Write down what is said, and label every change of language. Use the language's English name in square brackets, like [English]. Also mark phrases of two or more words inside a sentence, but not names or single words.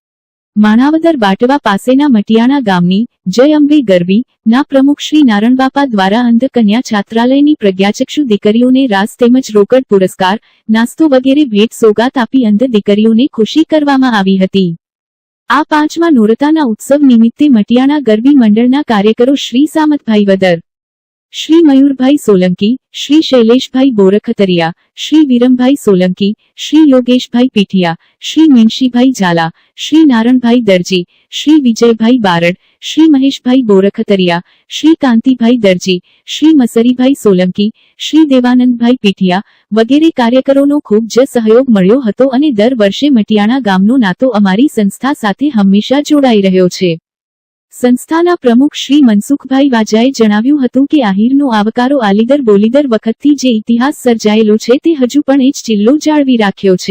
[Gujarati] માણાવદર બાટવા પાસેના મટિયાણા ગામની જય અંબે ગરબી ના પ્રમુખ શ્રી નારણબાપા દ્વારા અંધ કન્યા છાત્રાલયની પ્રજ્ઞાચક્ષુ દીકરીઓને રાસ તેમજ રોકડ પુરસ્કાર, નાસ્તો વગેરે ભેટ સોગાત આપી અંધ દીકરીઓને ખુશી કરવામાં આવી હતી। આ 5મા નોરતાના ઉત્સવ નિમિત્તે મટિયાણા ગરબી મંડળના કાર્યકરો શ્રી સામતભાઈ વદર, श्री मयूरभाई सोलंकी, श्री शैलेशभाई बोरखतरिया, श्री वीरमभाई सोलंकी, श्री योगेशभाई पीठिया, श्री मीनशीभाई झाला, श्री नारणभाई दर्जी, श्री विजयभाई बारड, શ્રી મહેશભાઈ બોરખતરિયા, શ્રી કાંતિભાઈ દરજી, શ્રી મસરીભાઈ સોલંકી, શ્રી દેવાનંદભાઈ પીઠિયા વગેરે કાર્યકરોનો ખૂબ જ સહયોગ મળ્યો હતો અને દર વર્ષે મટિયાણા ગામનો નાતો અમારી સંસ્થા સાથે હંમેશા જોડાઈ રહ્યો છે. સંસ્થાના પ્રમુખ શ્રી મનસુખભાઈ વાજાએ જણાવ્યું હતું કે આહિરનો આવકારો આલીદર બોલીદર વખતથી જે ઇતિહાસ સર્જાયેલો છે તે હજુ પણ એ જ ચિલ્લો જાળવી રાખ્યો છે.